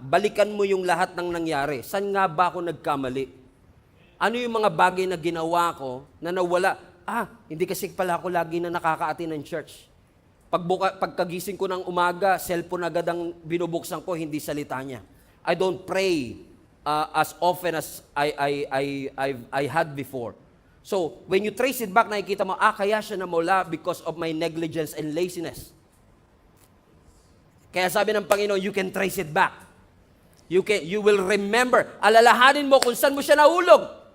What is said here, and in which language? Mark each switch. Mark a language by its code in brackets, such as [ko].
[tl] Balikan mo yung lahat ng nangyari. Saan nga ba ako nagkamali? Ano yung mga bagay na ginawa ko na nawala? Hindi kasi pala ako lagi na nakaka-attend ng church. Pagkagising ko ng umaga, cellphone agad ang binubuksan ko, hindi salita niya. [en] I don't pray as often as I had before. So, when you trace it back, [tl] nakikita mo, kaya siya namula [en] because of my negligence and laziness. [tl] Kaya sabi ng Panginoon, [en] you can trace it back. You will remember. [tl] Alalahanin mo kung saan mo siya nahulog.